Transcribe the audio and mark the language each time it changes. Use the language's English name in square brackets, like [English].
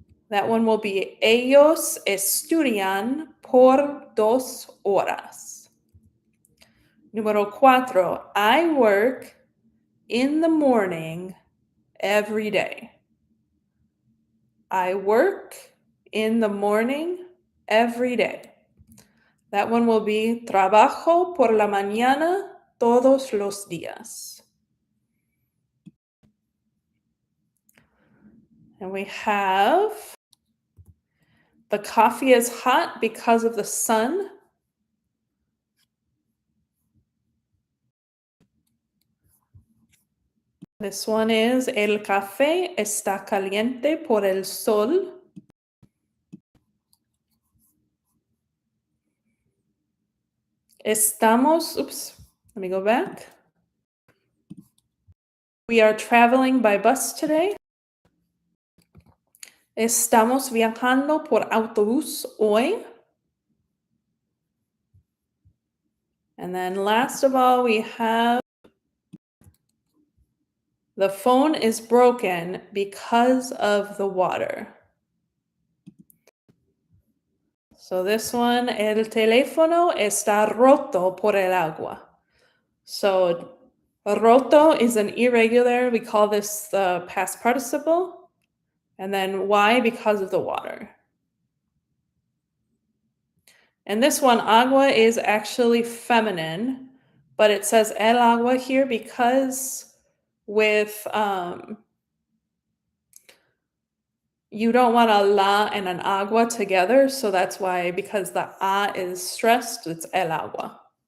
[English] That one will be [Spanish] ellos estudian por 2 horas. Número 4, [English] I work in the morning every day. I work in the morning every day. That one will be [Spanish] trabajo por la mañana todos los días. [English] And we have the coffee is hot because of the sun. This one is [Spanish] el café está caliente por el sol. Estamos, [English] let me go back. We are traveling by bus today. [Spanish] Estamos viajando por autobús hoy. [English] And then last of all, we have the phone is broken because of the water. So this one, [Spanish] el teléfono está roto por el agua. [English] So roto is an irregular. We call this the past participle. And then why? Because of the water. And this one, agua, is actually feminine, but it says el agua here because with you don't want a la and an agua together, so that's why, because the a is stressed, it's el agua.